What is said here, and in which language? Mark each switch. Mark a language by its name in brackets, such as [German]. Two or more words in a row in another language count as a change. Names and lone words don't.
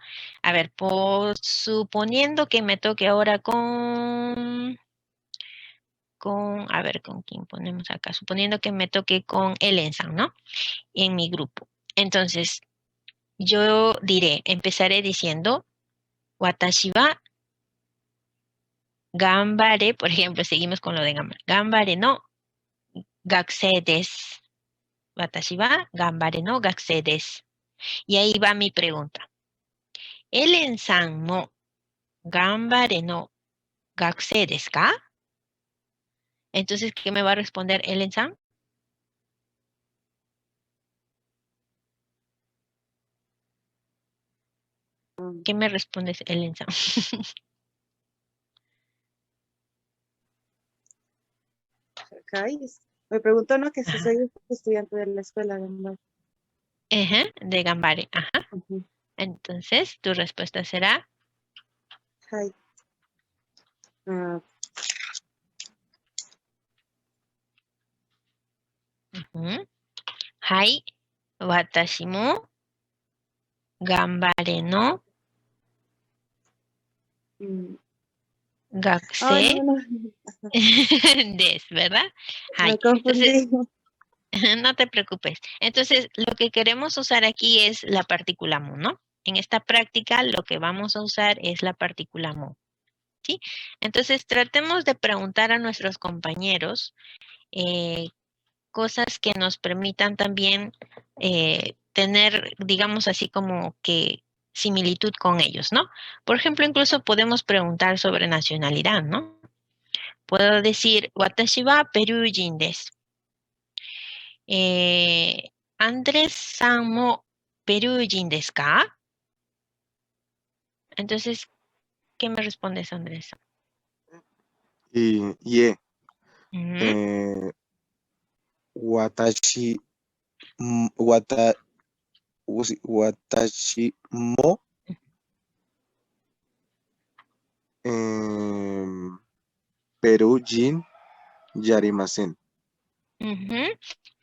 [Spanish] A ver, suponiendo que me toque ahora a ver, ¿con quién ponemos acá? Suponiendo que me toque con Elensan, ¿no? En mi grupo. Entonces, yo empezaré diciendo, [Japanese] 私はがんばれ, [Spanish] por ejemplo, seguimos con lo de gambare. [Japanese] がんばれの学生です. 私はがんばれの学生です. [Spanish] Y ahí va mi pregunta. [Japanese] ¿エレンさんもがんばれの学生ですか? [Spanish] Entonces, ¿qué me va a responder Ellen-san? ¿Qué me respondes, Ellen-san? Me preguntó, ¿no? Que si soy estudiante de la escuela de Gambare. Ajá, de gambare, ajá. Ujú. Entonces, tu respuesta será, [Japanese] Hi. はい、私もがんばれの学生 [Spanish] No. [Japanese] desu, [Spanish] ¿verdad? Hai. Me confundí. Entonces, no te preocupes. Entonces, lo que queremos usar aquí es la partícula mu, ¿no? En esta práctica, lo que vamos a usar es la partícula mu, ¿sí? Entonces, tratemos de preguntar a nuestros compañeros cosas que nos permitan también tener, digamos así como que similitud con ellos, ¿no? Por ejemplo, incluso podemos preguntar sobre nacionalidad, ¿no? Puedo decir, [Japanese] 私はペルー人です. アンドレスさんもペルー人ですか? [Spanish] Entonces, ¿qué me respondes, Andrés? [Japanese] 私私もペルー人じゃありません.